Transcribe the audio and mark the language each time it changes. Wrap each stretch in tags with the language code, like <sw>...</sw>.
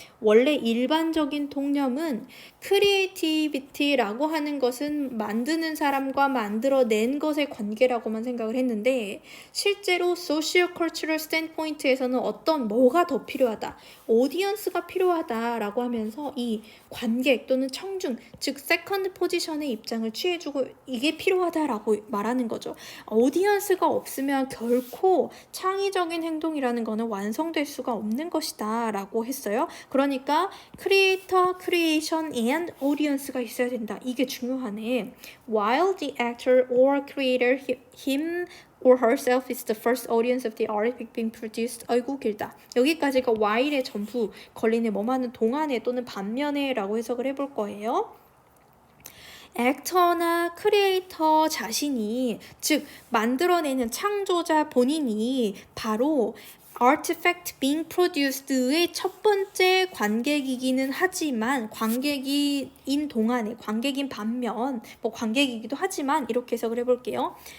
<ko>원래 일반적인 통념은 크리에이티비티라고 하는 것은 만드는 사람과 만들어낸 것의 관계라고만 생각을 했는데 실제로 소시오컬처럴 스탠포인트에서는 뭐가 더 필요하다, 오디언스가 필요하다라고 하면서 이 관객 또는 청중, 즉 세컨드 포지션의 입장을 취해주고 이게 필요하다라고 말하는 거죠. 오디언스가 없으면 결코 창의적인 행동이라는 거는 완성될 수가 없는 것이다 라고 했어요. 그러니까 크리에이터, 크리에이션 and audience가 있어야 된다. 이게 중요하네.</ko> <en>While the actor or creator him or herself is the first audience of the art being produced.</en> <ko>아이고 길다. 여기까지가 while의 전부 걸리네. 뭐하는 동안에 또는 반면에 라고 해석을 해볼 거예요. 액터나 크리에이터 자신이 즉 만들어내는 창조자 본인이 바로 artifact being produced의 첫 번째 관객이기는 하지만 관객인 동안에 관객인 반면 관객이기도 하지만 이렇게 해석을 해볼게요.</ko>